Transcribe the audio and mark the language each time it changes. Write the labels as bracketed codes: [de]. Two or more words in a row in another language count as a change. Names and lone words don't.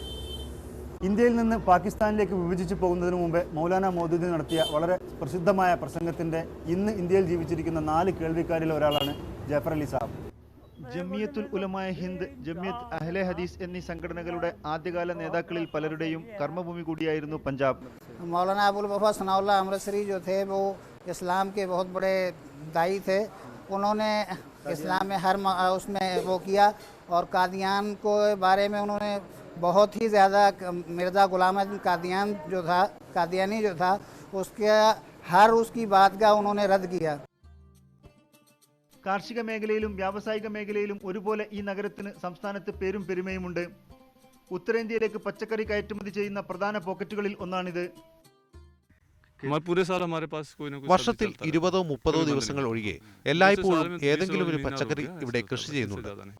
[ml] ഇന്ത്യയിൽ നിന്ന് പാകിസ്ഥാനിലേക്ക് വിഭജിച്ചു പോകുന്നതിന് മുമ്പേ മൗലാന മൗദൂദി നടത്തിയ വളരെ പ്രസിദ്ധമായ പ്രസംഗത്തിന്റെ ഇന്ന് ഇന്ത്യയിൽ ജീവിച്ചിരിക്കുന്ന 4 കേൾവിക്കാരിൽ ഒരാളാണ് ജാഫർ അലി സാബ്. ജമിയത്തുൽ ഉലമായ ഹിന്ദ്, ജമിയത്ത് അഹ്ലെ ഹദീസ് എന്നീ സംഘടനകളുടെ ആദ്യകാല നേതാക്കളിൽ പലരുടെയും കർമ്മഭൂമി കൂടിയായിരുന്നു പഞ്ചാബ്. [hi] मौलाना अबुल वफा सनाउल्लाह अमृतसरी जो थे वो इस्लाम के बहुत बड़े दाई थे. उन्होंने इस्लाम में हर उसमें वो किया और कादियान को बारे में उन्होंने बहुत ही ज़्यादा मिर्ज़ा गुलाम अहमद कादियानी जो था उसके हर उसकी बात का उन्होंने रद्द किया. [ml] കാർഷിക മേഖലയിലും വ്യാവസായിക മേഖലയിലും ഒരുപോലെ ഈ നഗരത്തിന് സംസ്ഥാനത്ത് പേരും പെരുമയുമുണ്ട്. ഉത്തരേന്ത്യയിലേക്ക് പച്ചക്കറി കയറ്റുമതി ചെയ്യുന്ന പ്രധാന പോക്കറ്റുകളിൽ ഒന്നാണിത്. വർഷത്തിൽ 20-30 ദിവസങ്ങൾ ഒഴികെ എല്ലായ്പ്പോഴും ഏതെങ്കിലും ഒരു പച്ചക്കറി ഇവിടെ കൃഷി ചെയ്യുന്നുണ്ട്.